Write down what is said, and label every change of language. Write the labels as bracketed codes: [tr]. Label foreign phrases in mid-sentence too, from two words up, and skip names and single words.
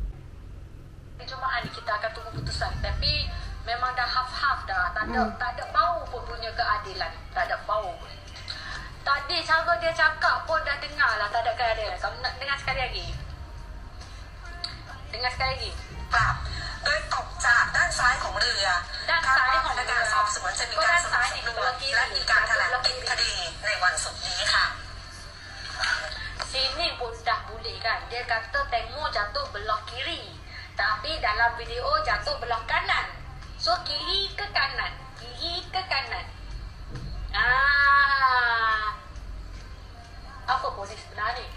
[ms] Jumaat ni kita akan tunggu putusan. Tapi memang dah half-half dah. Tak ada bau pun punya keadilan. Tak ada bau pun. Tadi cara dia cakap pun dah dengar lah. Tak ada keadilan. Kamu nak dengar sekali lagi? Dengar sekali lagi. [th] จากด้านซ้ายของเรือ ด้านซ้ายของ พนัก เรื งาน อ สอบสวนจะมีการสรุปสำนวนและมีการแถลงปิดคดีในวันศุกร์นี้ค่ะ [ms] Sini pun dah boleh kan. Dia kata tengok jatuh belah kiri. Tapi dalam video jatuh belah kanan. So kiri ke kanan. Kiri ke kanan. Apa polis sebenar ni?